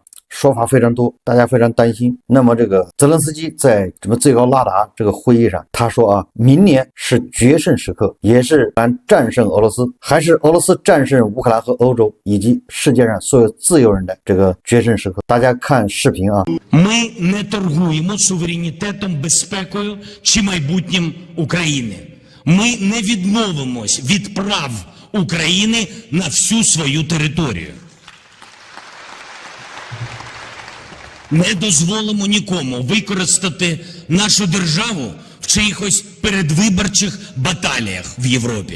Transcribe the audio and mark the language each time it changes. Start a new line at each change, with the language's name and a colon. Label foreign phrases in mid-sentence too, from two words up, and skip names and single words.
Chinese: 说法非常多，大家非常担心。那么这个泽连斯基在什么最高拉达这个会议上，他说啊，明年是决胜时刻，也是战胜俄罗斯，还是俄罗斯战胜乌克兰和欧洲以及世界上所有自由人的这个决胜时刻。大家看视频啊。
Ukrainian: Ми не торгуємо суверенітетом, безпекою чи майбутнім України. Ми не відмовимось від прав України на всю свою територію. Не дозволимо нікому використати нашу державу в чиїхось передвиборчих баталіях в Європі.